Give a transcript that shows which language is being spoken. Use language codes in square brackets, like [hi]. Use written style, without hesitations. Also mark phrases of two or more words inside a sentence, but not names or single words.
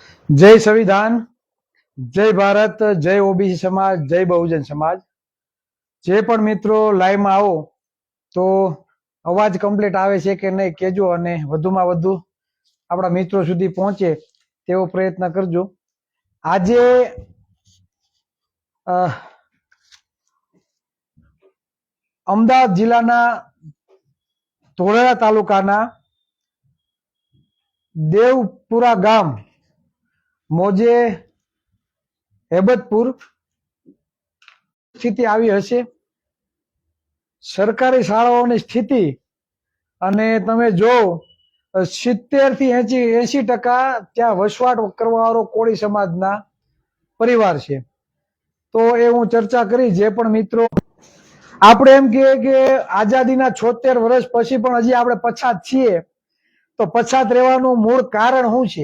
[hi] जय संविधान, जय भारत, जय ओबीसी समाज, जय बहुजन समाज। [gu] જે પણ મિત્રો લાઇવ માં આવો તો અવાજ કમ્પ્લીટ આવે છે કે નહીં કેજો અને વધુમાં વધુ આપણા મિત્રો સુધી પહોંચે તેવો પ્રયત્ન કરજો। આજે અમદાવાદ જિલ્લાના ધોળેરા તાલુકાના દેવપુરા ગામ મોજે હેબતપુર સ્થિતિ આવી હશે। સરકારી શાળાઓની સ્થિતિ અને તમે જો 70 થી 80% ત્યાં વસવાટ કરવાવાળો કોળી સમાજના પરિવાર છે। તો એ હું ચર્ચા કરી જે પણ મિત્રો આપણે એમ કહીએ કે આઝાદીના 76 વર્ષ પછી પણ હજી આપણે પછાત છીએ તો પછાત રહેવાનું મૂળ કારણ શું છે?